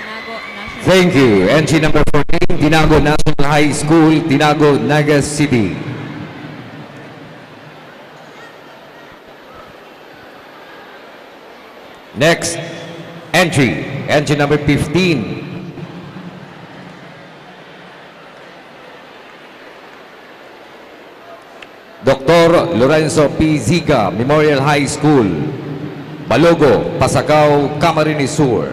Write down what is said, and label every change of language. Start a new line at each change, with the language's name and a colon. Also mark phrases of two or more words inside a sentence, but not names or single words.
English: po, National. Thank you. Entry number 14, Tinago National High School, Tinago, Naga City. Next entry number 15. Dr. Lorenzo P. Ziga Memorial High School, Balogo, Pasacao, Camarines Sur.